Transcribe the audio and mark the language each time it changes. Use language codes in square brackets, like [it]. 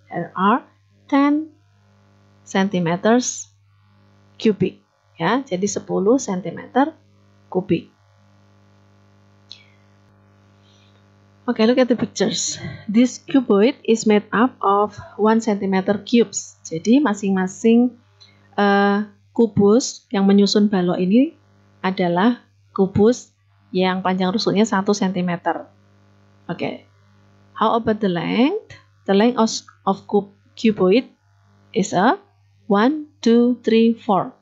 [en] There are 10 centimeters cubic, ya, [id] jadi 10 cm kubik. [en] Okay, look at the pictures. This cuboid is made up of 1 cm cubes. [id] Jadi masing-masing kubus yang menyusun balok ini adalah kubus yang panjang rusuknya 1 cm. [en] Okay. How about the length? The length of cuboid is a 1, 2, 3, 4.